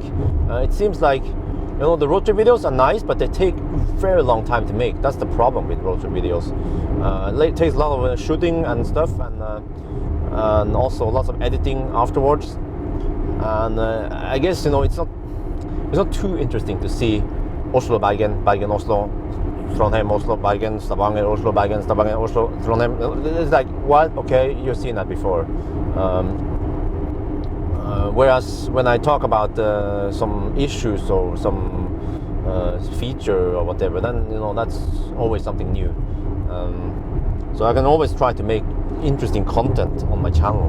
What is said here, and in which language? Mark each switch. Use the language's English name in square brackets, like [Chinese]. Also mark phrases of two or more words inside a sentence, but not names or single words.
[English] It seems like, you know, the road trip videos are nice, but they take very long time to make. That's the problem with road trip videos. It takes a lot of shooting and stuff, and also lots of editing afterwards. And I guess, you know, it's not too interesting to see Oslo, Bergen, Bergen, Oslo, Trondheim, Oslo, Bergen, Stavanger, Oslo, Bergen, Stavanger, Oslo, Trondheim. It's like, what? Okay, you've seen that before. Whereas when I talk about some issues or some feature or whatever, then, you know, that's always something new. So I can always try to make interesting content on my channel.